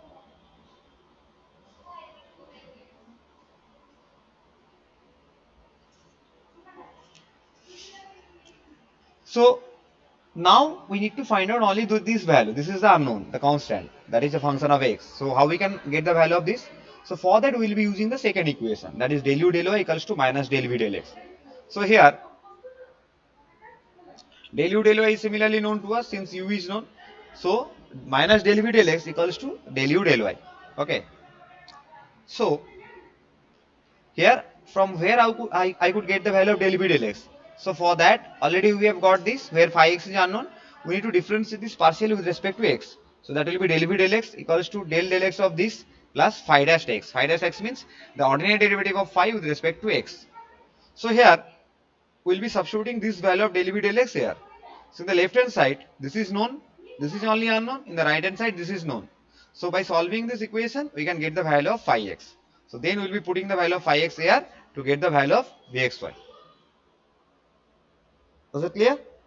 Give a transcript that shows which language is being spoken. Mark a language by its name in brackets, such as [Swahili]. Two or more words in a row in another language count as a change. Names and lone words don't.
[English] So now we need to find out only this value. This is the unknown, the constant, that is a function of x. So how we can get the value of this? So for that we will be using the second equation, that is del u del y equals to minus del v del x. So here del u del y is similarly known to us since u is known. So minus del v del x equals to del u del y. Okay. So here from where I could get the value of del v del x. So for that already we have got this where phi x is unknown. We need to differentiate this partially with respect to x. So that will be del v del x equals to del x of this plus phi dash x. Phi dash x means the ordinary derivative of phi with respect to x. So here we will be substituting this value of del v del x here. So in the left hand side this is known, this is only unknown. In the right hand side this is known. So by solving this equation we can get the value of phi x. So then we will be putting the value of phi x here to get the value of vxy. Was it clear?